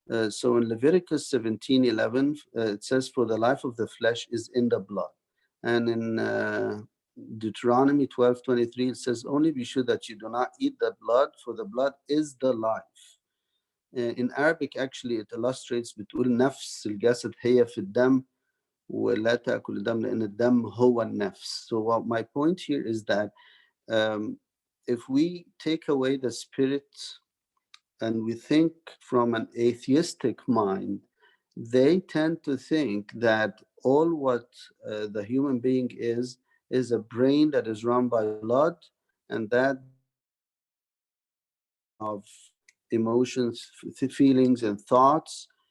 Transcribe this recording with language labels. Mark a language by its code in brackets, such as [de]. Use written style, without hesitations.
[en] So in Leviticus 17:11, it says, "For the life of the flesh is in the blood." And in Deuteronomy 12:23, it says, "Only be sure that you do not eat the blood, for the blood is the life." In Arabic, actually, it illustrates [ar] بتقول نفس الجسد هي في الدم ولا تأكل الدم لأن الدم هو النفس. [en] So what my point here is that if we take away the spirit and we think from an atheistic mind, they tend to think that all what the human being is a brain that is run by blood, and that brain is composed of emotions, feelings, and thoughts.